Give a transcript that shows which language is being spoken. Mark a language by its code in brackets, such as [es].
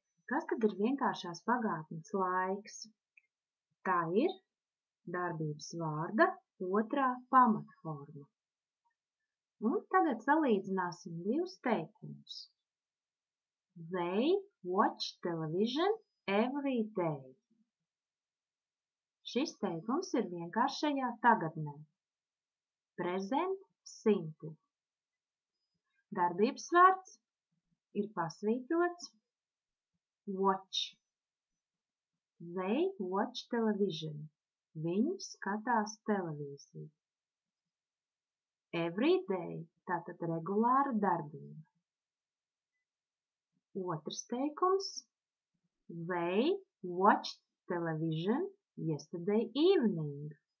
[lv] Kas tad ir vienkāršās pagātnes laiks? Tā ir darbības vārda otrā pamatforma. Un tagad salīdzināsim divus teikumus. [en] They watch television every day. [lv] Šis teikums ir vienkāršajā tagadnē. Present simple. Darbības vārds ir pasvītrots watch. [en] They watch television. [lv] Viņi skatās televīziju. [en] Every day, [lv] tātad regulāra darbība. Otrs teikums. [en] They watched television yesterday evening.